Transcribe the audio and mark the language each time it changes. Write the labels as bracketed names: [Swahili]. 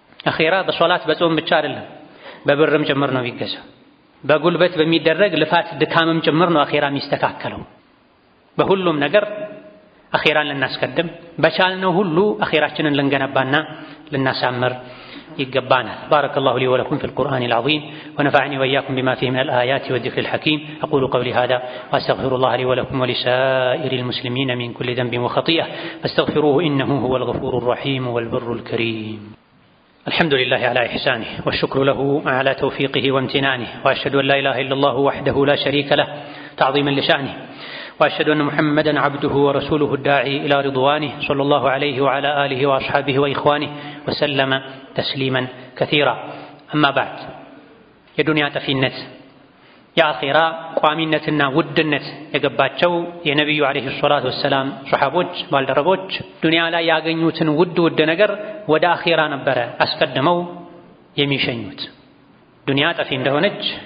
[Amharic] አኺራ በሶላት በጾም ብቻ አይደለም፣ በብርም ጭምር ነው የሚገዛው። በጉልበት በሚደረግ ልፋት ድካምም ጭምር ነው አኺራ የሚስተካከለው። በሁሉም ነገር አኺራን ልናስቀድም በቻልነው ሁሉ አኺራችንን ልንገነባና ልናሳምር [Arabic] يقبانا بارك الله لي ولكم في القرآن العظيم ونفعني وإياكم بما فيه من الآيات والذكر الحكيم أقول قولي هذا وأستغفر الله لي ولكم ولسائر المسلمين من كل ذنب وخطيئة فاستغفروه إنه هو الغفور الرحيم والبر الكريم. الحمد لله على إحسانه والشكر له على توفيقه وامتنانه وأشهد أن لا إله إلا الله وحده لا شريك له تعظيما لشأنه وأشهد أن محمدًا عبده ورسوله الداعي إلى رضوانه صلى الله عليه وعلى آله وأصحابه وإخوانه وسلم تسليما كثيرا. أما بعد [Amharic] የዱንያ ጠፊነት የአኺራ ቋሚነትና ውድነት የገባቸው የነቢዩ ዓለይሂ ሰላቱ ወሰላም ሱሐቦች ባልደረቦች ዱንያ ላይ ያገኙትን ውድ ነገር ወደ አኺራ ነበረ አስቀድመው የሚሸኙት። ዱንያ ጠፊ እንደሆነች